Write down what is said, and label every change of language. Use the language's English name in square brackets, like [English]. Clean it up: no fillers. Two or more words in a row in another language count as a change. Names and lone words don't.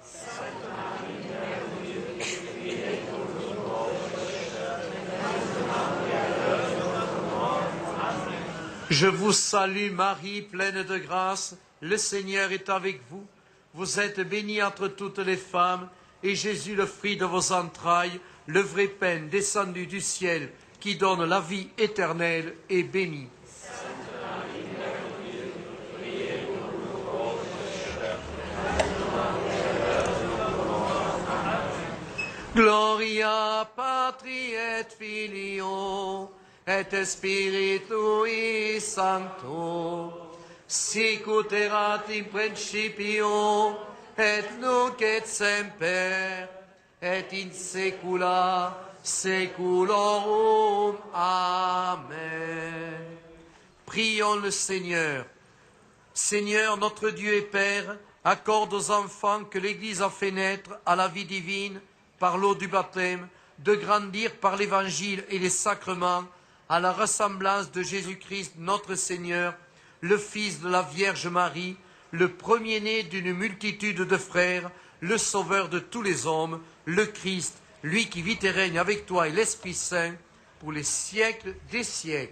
[French] Je vous salue Marie, pleine de grâce, le Seigneur est avec vous. Vous êtes bénie entre toutes les femmes, et Jésus, le fruit de vos entrailles, le vrai pain descendu du ciel qui donne la vie éternelle, est béni. [Latin] Gloria Patri et Filio et Spiritui Sancto, sic ut erat in principio et nunc et semper et in saecula saeculorum. [French] Amen. Prions le Seigneur. Seigneur, notre Dieu et Père, accorde aux enfants que l'Église a fait naître à la vie divine par l'eau du baptême, de grandir par l'Évangile et les sacrements à la ressemblance de Jésus-Christ notre Seigneur, le Fils de la Vierge Marie, le premier-né d'une multitude de frères, le Sauveur de tous les hommes, le Christ, lui qui vit et règne avec toi et l'Esprit Saint, pour les siècles des siècles.